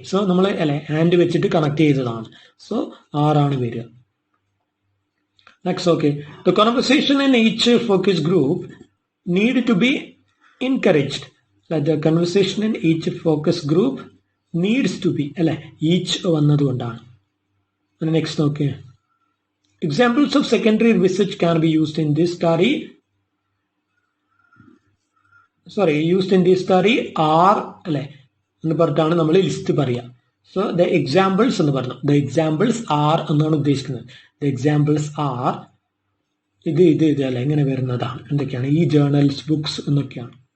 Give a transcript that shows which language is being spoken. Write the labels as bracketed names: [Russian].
[Malayalam] So നമ്മൾ അല്ലെ and വെച്ചിട്ട് കണക്ട് ചെയ്തതാണ്. സോ ആറാണ് വരിക. [English] Next, okay. The conversation in each focus group need to be encouraged. Like the conversation in each focus group needs to be. Each [Malayalam] vannadondana. [English] And next, okay. Examples of secondary research can be used in this study. Used in this study are [Malayalam] എന്ന് പറഞ്ഞിട്ടാണ് നമ്മൾ list പറയുക. So the examples എന്ന് പറഞ്ഞു. The examples R എന്നാണ് ഉദ്ദേശിക്കുന്നത്. The examples R ഇത് അല്ല ഇങ്ങനെ വരുന്നതാണ്. എന്തൊക്കെയാണ് ഈ ജേർണൽസ്, ബുക്സ് എന്നൊക്കെയാണ്.